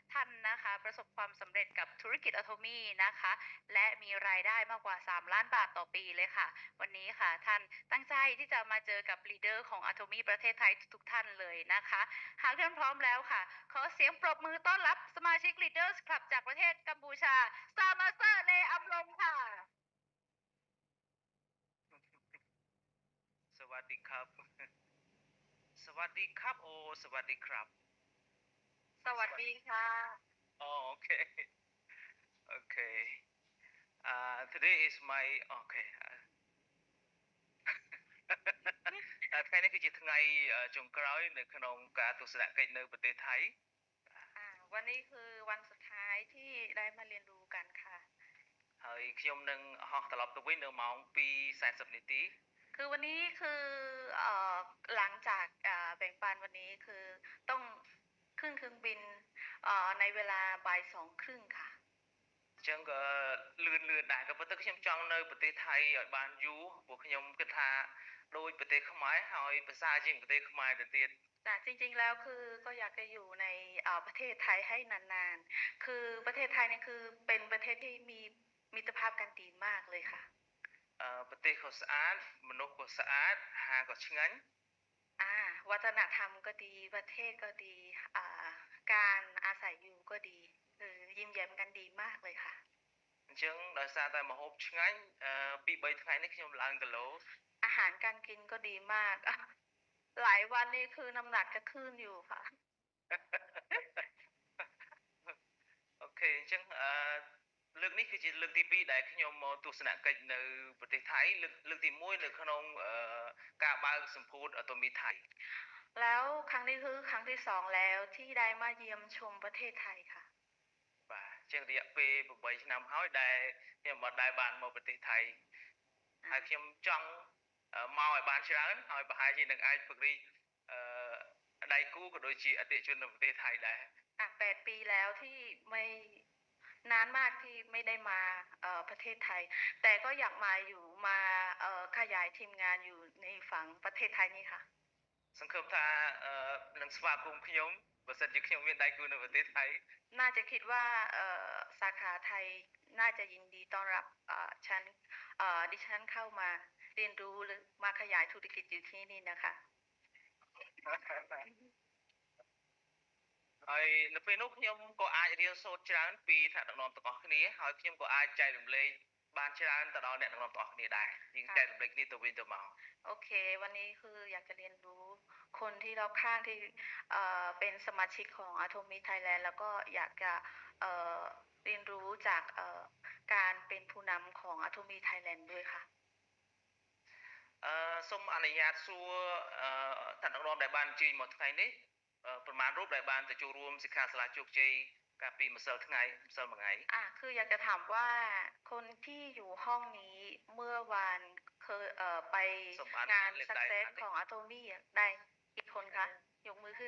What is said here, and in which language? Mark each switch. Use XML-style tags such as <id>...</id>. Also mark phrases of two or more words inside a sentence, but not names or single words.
<th>านนะคะประสบความสำเร็จกับธุรกิจอะโทมี่นะคะและมีรายได้มากกว่า3ล้านบาทต่อปีเลยค่ะวันนี้ค่ะท่านตั้งใจที่จะมาเจอกับลีดเดอร์ของอะโทมี่ประเทศไทยทุกๆท่านเลยนะคะหากท่านพร้อมแล้วค่ะขอเสียงปรบมือต้อนรับสมาชิก Leaders Club จากประเทศกัมพูชาซามาเซอร์เลอัมลงค่ะ สวัสดีครับสวัสดีครับโอสวัสดีครับ สวัสดีค่ะ</th> <km>อ๋อโอเคโอเค</km> <en>today is my</en> <km>โอเคថ្ងៃនេះគឺជាថ្ងៃចុងក្រោយនៅក្នុងការទស្សនកិច្ចនៅប្រទេសថៃ</km> <th>วันนี้คือวันสุดท้ายที่ได้มาเรียนรู้กันค่ะ</th> <km>ហើយខ្ញុំនឹងហោះត្រឡប់ទៅវិញនៅម៉ោង2:40នាទី</km> <th>คือวันนี้คือหลังจากแบ่งปันวันนี้คือต้องขึ้นเครื่องบินในเวลาบ่าย2:30ค่ะ</th> <km>អញ្ចឹងក៏លឿនដែរក៏ប៉ុន្តែខ្ញុំចង់នៅប្រទេសថៃឲ្យបានយូរព្រោះខ្ញុំគិតថាដូចប្រទេសខ្មែរហើយភាសាជាងប្រទេសខ្មែរទៅទៀត</km> <th>แต่จริงๆแล้วคือก็อยากจะอยู่ในประเทศไทยให้นานๆคือประเทศไทยเนี่ยคือเป็นประเทศที่มีมิตรภาพกันดีมากเลยค่ะ</th> <km>ប្រទេសក៏ស្អាតមនុស្សក៏ស្អាតអាហារក៏ឆ្ងាញ់</km> <th>วัฒนธรรมก็ดีประเทศก็ดีการอาศัยอยู่ก็ดีคือยิ้มแย้มกันดีมากเลยค่ะ</th> <km>អញ្ចឹងដោយសារតែម្ហូបឆ្ងាញ់2-3ថ្ងៃនេះខ្ញុំឡើងគីឡូ</km> <th>อาหารการกินก็ดีมากหลายวันนี้คือน้ำหนักจะขึ้นอยู่ค่ะ</th> <km>អូខេអញ្ចឹងលើកនេះគឺជាលើកទី2ដែលខ្ញុំមកទស្សនកិច្ចនៅប្រទេសថៃលើកទី1នៅក្នុងការបើកសម្ពោធអាតូមីថៃ</km> <th>แล้วครั้งนี้คือครั้งที่2แล้วที่ได้มาเยี่ยมชมประเทศไทยค่ะ</th> <km>បាទអញ្ចឹងរយៈពេល8ឆ្នាំហើយដែលខ្ញុំមិនដែលបានមកប្រទេសថៃហើយខ្ញុំចង់មកឲ្យបានច្រើនហើយប្រហែលជានឹងអាចពង្រីកដៃគូក៏ដូចជាអតិថិជននៅប្រទេសថៃដែរ</km> <th>8 ปีแล้วที่ไม่นานมากที่ไม่ได้มาประเทศไทยแต่ก็อยากมาอยู่มาขยายทีมงานอยู่ในฝั่งประเทศไทยนี่ค่ะ</th> <km>សង្ឃឹមថានឹងស្វាគមន៍ខ្ញុំបើសិនជាខ្ញុំមានដៃគូនៅប្រទេសថៃ</km> <th>น่าจะคิดว่าสาขาไทยน่าจะยินดีต้อนรับดิฉันเข้ามาเรียนรู้หรือมาขยายธุรกิจอยู่ที่นี่นะคะ</th> <km>ហើយនៅពេលនោះខ្ញុំក៏អាចរៀនសូត្រច្រើនពីថ្នាក់ដឹកនាំទាំងអស់គ្នាហើយខ្ញុំក៏អាចចែករំលែកបានច្រើនទៅដល់អ្នកដឹកនាំទាំងអស់គ្នាដែរយើងចែករំលែកគ្នាទៅវិញទៅមក</km> <th>โอเควันนี้คืออยากจะเรียนรู้คนที่รอบข้างที่เป็นสมาชิกของ Atomic Thailand แล้วก็อยากจะเรียนรู้จากการเป็นผู้นำของ Atomic Thailand ด้วยค่ะ</th> <km>សូមអនុញ្ញាតសួរថ្នាក់ដឹកនាំដែលបានអញ្ជើញមកថ្ងៃនេះប្រមាណរូបដែលបានទៅចូលរួមសិក្ខាសាលាជោគជ័យកាលពីម្សិលមួយថ្ងៃ</km> <th>คืออยากจะถามว่าคนที่อยู่ห้องนี้เมื่อวานเคยไปงาน Success ของ Atomy ได้กี่คนคะยกมือขึ้น</th>